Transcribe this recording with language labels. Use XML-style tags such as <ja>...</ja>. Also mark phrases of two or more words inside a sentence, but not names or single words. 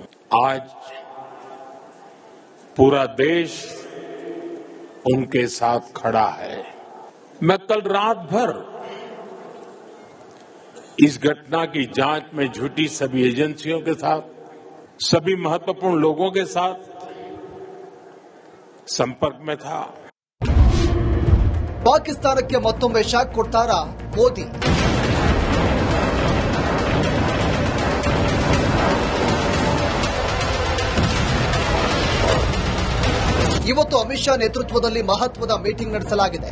<hi>आज पूरा देश उनके साथ खड़ा है. मैं कल रात भर इस घटना की जांच में जुटी सभी एजेंसियों के साथ, सभी महत्वपूर्ण लोगों के साथ संपर्क में था.</hi> <kn>ಪಾಕಿಸ್ತಾನಕ್ಕೆ ಮತ್ತೊಮ್ಮೆ ಶಾಕ್ ಕೊಡ್ತಾರಾ ಮೋದಿ? ಇವತ್ತು ಅಮಿತ್ ಶಾ ನೇತೃತ್ವದಲ್ಲಿ ಮಹತ್ವದ ಮೀಟಿಂಗ್ ನಡೆಸಲಾಗಿದೆ.</kn>